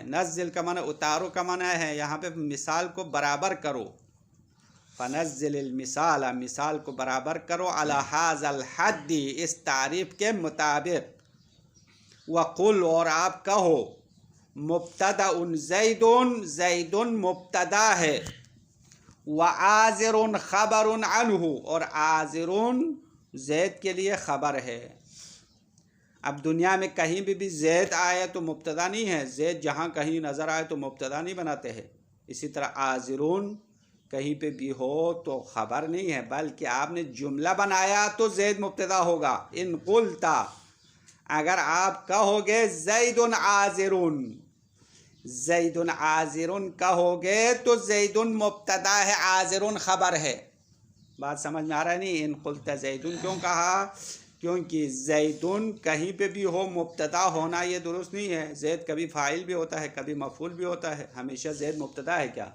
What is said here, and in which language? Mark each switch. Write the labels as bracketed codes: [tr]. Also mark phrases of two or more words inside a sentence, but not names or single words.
[ur] نزّل کا معنی اتارو کا معنی ہے، یہاں پے مثال کو برابر کرو. [ar] فنزّل مثال, [ur] مثال کو برابر کرو, [ar] على هذا الحدّ, [ur] اس تعریف کے مطابق. वक़ुल, اور آپ کہو, [ar] مبتدأ ان زیدٌ, [ur] زیدٌ مبتدا ہے, [ar] وآزرٌ خبرٌ عنه, [ur] اور آزرٌ زید کے لیے خبر ہے. اب دنیا میں کہیں بھی زید آئے تو مبتدا نہیں ہے، زید جہاں کہیں نظر آئے تو مبتدا نہیں بناتے ہیں. اسی طرح آزرٌ کہیں پے بھی ہو تو خبر نہیں ہے، بلکہ آپ نے جملہ بنایا تو زید مبتدا ہوگا. [ar] إن قلتَ, [ur] اگر آپ کہوگے [ar] زیدٌ آزرٌ، زیدٌ آزرٌ [ur] کہوگے تو زیدٌ مبتدا ہے، آزرٌ خبر ہے. بات سمجھ میں آ رہا ہے نہیں? [ar] إن قلتَ زیدٌ [ur] کیوں کہا، کیونکہ زیدٌ کہیں پے بھی ہو مبتدا ہونا یہ درست نہیں ہے. زید کبھی فاعل بھی ہوتا ہے، کبھی مفعول بھی ہوتا ہے۔ ہمیشہ زید مبتدا ہے کیا?